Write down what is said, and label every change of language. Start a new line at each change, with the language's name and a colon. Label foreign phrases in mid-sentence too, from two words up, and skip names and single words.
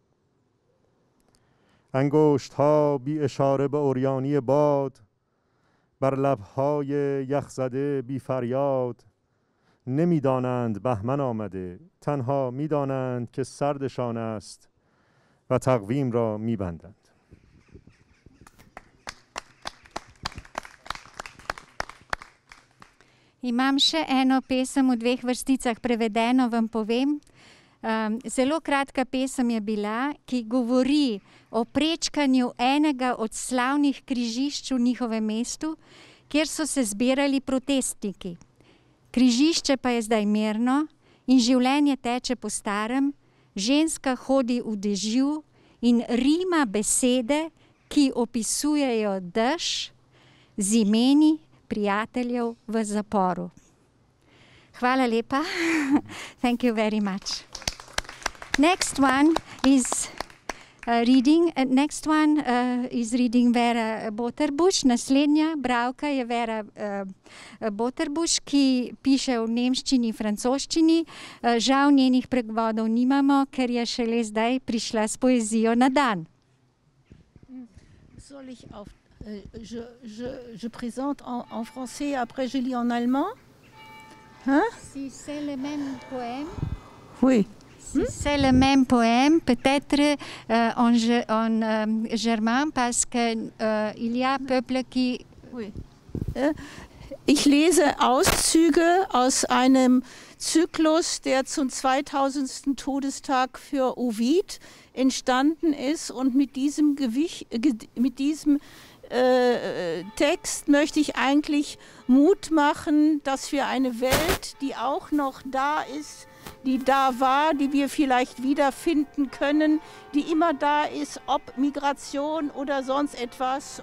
Persian: انگشت ها بی اشاره به عریانی باد، بر لبهای یخزده بی فریاد، نمیدانند بهمن آمده، تنها میدانند که سردشان است و تقویم را میبندند.
Slovenian: Imam še eno pesem v dveh vrsticah prevedeno, vam povem. Zelo kratka pesem je bila, ki govori o prečkanju enega od slavnih križišč v njihovem mestu, kjer so se zbirali protestniki. Križišče pa je zdaj mirno in življenje teče po starem, ženska hodi v dežju in rima besede, ki opisujejo dež z imeni prijateljev v zaporu. Hvala lepa.
English: Thank you very much. Next one is reading Vera Boterbuš.
Slovenian: Naslednja bralka je Vera Boterbuš, ki piše v nemščini in francoščini. Žal njenih prevodov nimamo, ker je šele zdaj prišla s poezijo na dan.
French: Je présente en français, après je lis en allemand. Hein? Si c'est le même poème. Oui. Si c'est le même poème, peut-être en germain, parce qu'il y a peuple qui... Oui.
German: Ich lese Auszüge aus einem Zyklus, der zum 2000. Todestag für Ovid entstanden ist, und mit diesem Text möchte ich eigentlich Mut machen, dass wir eine Welt, die auch noch da ist, die da war, die wir vielleicht wiederfinden können, die immer da ist, ob Migration oder sonst etwas.